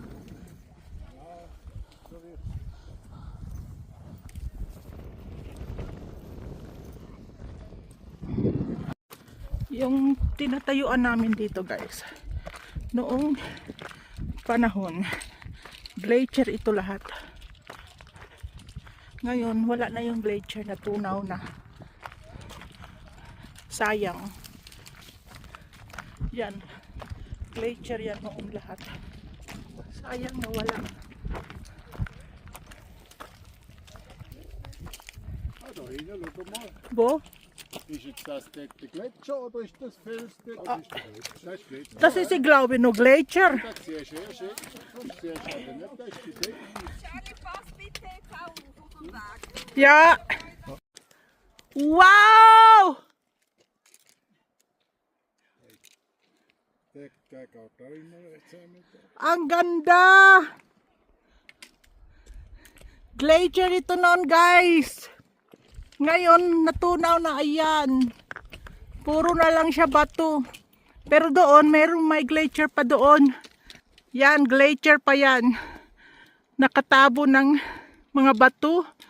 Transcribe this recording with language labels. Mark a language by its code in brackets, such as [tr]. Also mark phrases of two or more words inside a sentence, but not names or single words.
[tl] Yung tinatayuan namin dito guys, noong panahon, glacier ito lahat. Ngayon, wala na yung glacier, na tunaw na. Sayang. Yan. Glacier yan noong lahat. Sayang na wala. Bo? [de] Ist jetzt das der Gletscher oder ist das Felsbett? Das ist Gletscher. Das ist, ich glaube, noch Glacier. Das ist sehr schön. Das ist sehr schade. Das ist die Decke. Ja. Wow! Der geht da immer rechts mit. [tl] Ang ganda! Glacier ito noon, guys. Ngayon, natunaw na, ayan. Puro na lang siya bato. Pero doon, may glacier pa doon. Yan, glacier pa yan. Nakatabo ng mga bato.